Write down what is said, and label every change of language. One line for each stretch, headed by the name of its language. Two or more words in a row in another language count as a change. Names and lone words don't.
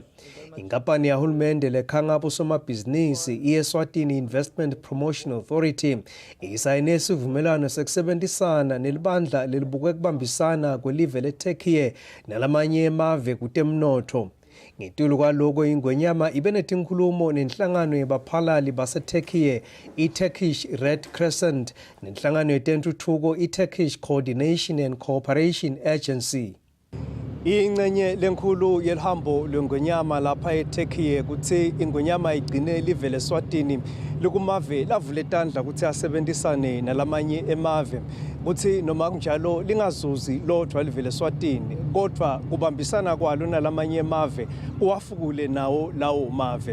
Swati: Inkampani yahulumende lekhanga bosomabhizinisi iEswatini Investment Promotion Authority isayine isivumelwano sekusebenzisana nelibandla lelibuke kubambisana kwelive leTurkey nalamanye emave kutemnotho. Ngetulu kwaloko ingwenyama ibe netinkhulumo nenhlangano yebaphalali baseTurkey iTurkish Red Crescent nenhlangano yetentuthuko iTurkish Coordination and Cooperation Agency. Ingcenye lenkhulu yelihambo lwengwenyama lapha eTurkey kuthi ingwenyama igcine live leSwatini likumave lavule tandla ukuthi asebenzisane nalamanye emave kuthi noma kunjalo lingazuzi lodwa live leSwatini kodwa kubambisana kwalo nalamanye emave kuwafukule nawo lawo mave.